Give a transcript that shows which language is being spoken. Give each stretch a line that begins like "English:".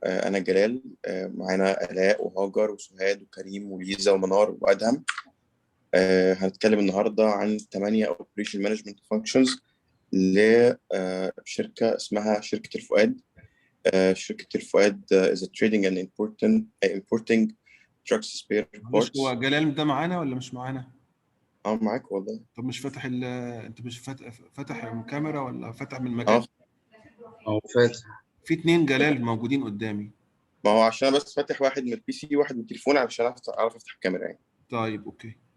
Arabic: أنا جلال، معانا آلاء وهاجر وسهاد وكريم وليزا ومنار وأدهم. هنتكلم النهاردة عن 8
English: Operation Management Functions
Arabic: لشركة اسمها شركة الفؤاد.
English: شركة الفؤاد is a trading and importing trucks spare
Arabic: مش
English: parts.
Arabic: هو جلال ده معانا ولا مش معانا؟ معاك والله. طب مش فاتح انت مش فاتح الكاميرا ولا فاتح من مكان؟ فاتح. في 2 جلال موجودين قدامي. ما هو عشان بس فاتح واحد من البي سي وواحد من التليفون علشان اعرف افتح الكاميرا يعني. طيب اوكي.